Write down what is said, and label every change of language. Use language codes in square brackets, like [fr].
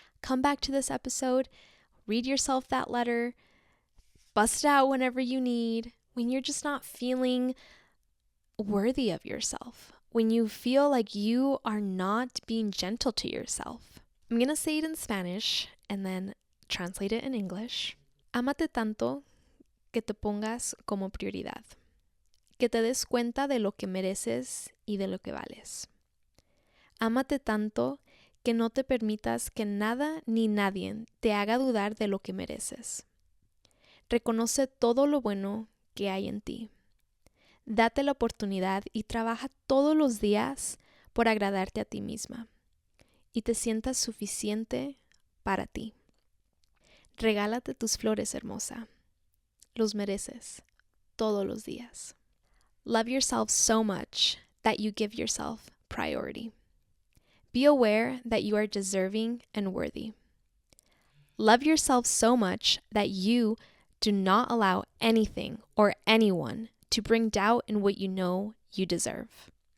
[en] Come back to this episode, read yourself that letter, bust it out whenever you need, when you're just not feeling worthy of yourself, when you feel like you are not being gentle to yourself. I'm going to say it in Spanish and then translate it in English. [es] Ámate tanto que te pongas como prioridad, que te des cuenta de lo que mereces y de lo que vales. Ámate tanto que no te permitas que nada ni nadie te haga dudar de lo que mereces. Reconoce todo lo bueno que hay en ti. Date la oportunidad y trabaja todos los días por agradarte a ti misma y te sientas suficiente para ti. Regálate tus flores, hermosa. Los mereces todos los días. [en] Love yourself so much that you give yourself priority. Be aware that you are deserving and worthy. Love yourself so much that you do not allow anything or anyone to bring doubt in what you know you deserve.